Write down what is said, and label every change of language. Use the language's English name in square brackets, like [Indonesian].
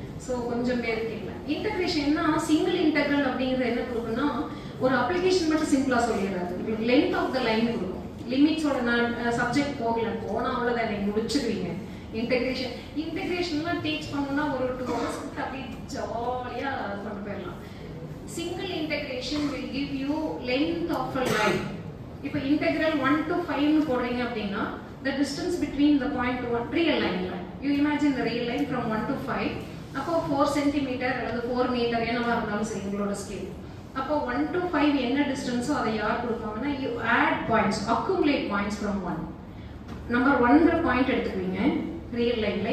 [Tamil] So கொஞ்சம் பேர் இருக்கீங்க. இன்டெகிரேஷன் என்ன, சிங்கிள் இன்டெக்ரல் அப்படிங்கிறது என்ன கொடுக்குன்னா ஒரு அப்ளிகேஷன் மட்டும் சிம்பிளாக சொல்லிடுறாரு. உங்களுக்கு லென்த் ஆஃப் த லைன் கொடுக்கும். லிமிட்ஸோட நான் சப்ஜெக்ட் போனால் அவ்வளோதான் நீங்கள் முடிச்சிருவீங்க. இன்டெகிரேஷன்லாம் டீச் பண்ணணும்னா ஒரு 2 hours அப்படி ஜாலியாக கொண்டு போயிடலாம். [English] Single integration will give you length of a line. [Tamil] இப்போ இன்டெகிரல் 1 to 5 போடுறீங்க அப்படின்னா [English] the distance between the point to one real line. You imagine the real line from 1 to 5. [Tamil] அப்போ 4 centimeter அல்லது 4 meter என்னவா இருந்தாலும் சரி உங்களோட ஸ்கேல். அப்போ 1 to 5 என்ன டிஸ்டன்ஸோ அதை யார் கொடுப்பாங்கன்னா [English] you add points, accumulate points from 1. [Tamil] Number 1ங்கிற point எடுத்துக்குவீங்க real லைன்ல.